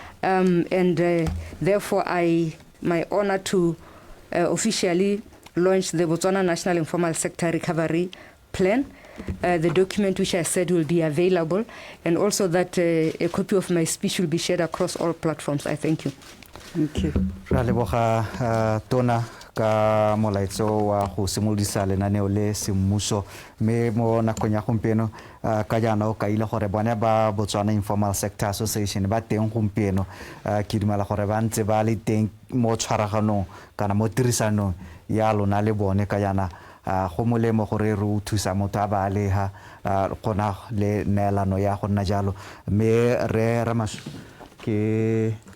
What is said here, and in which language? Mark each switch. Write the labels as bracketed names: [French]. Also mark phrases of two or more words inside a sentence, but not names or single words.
[English] Therefore, my honor to officially launch the Botswana National Informal Sector Recovery Plan. The document which I said will be available, and also that a copy of my speech will be shared across all platforms. I thank you. Thank you. [Tswana] Ra leboga tona ka molaetso wa go simolodisa lenaneo le semmuso me mo nakong ya gompieno ka jana o ka ile gore bone ba Botswana Informal Sector Association ba teng gompieno ke dumela gore ba ntse ba le teng mo tshwaraganong kana mo tirisanong ya lona le bone ka jana go molemo gore re o thusa motho a ba alega gona le neelano ya go nna jalo me re ramaso ke